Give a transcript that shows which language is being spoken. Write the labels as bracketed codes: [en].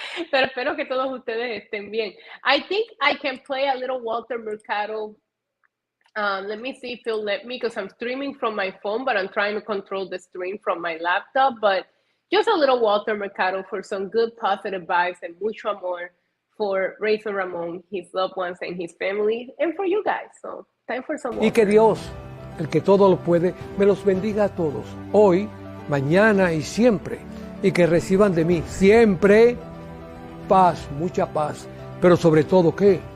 [es] Pero espero que todos ustedes estén bien. [en] I think I can play a little Walter Mercado. Let me see if he'll let me, because I'm streaming from my phone, but I'm trying to control the stream from my laptop. But just a little Walter Mercado for some good positive vibes and [es] mucho amor [en] for Razor Ramon, his loved ones and his family, and for you guys. So time for some Walter. [es] Y que Dios, el que todo lo puede, me los bendiga a todos, hoy, mañana y siempre. Y que reciban de mí siempre paz, mucha paz, pero sobre todo, ¿qué?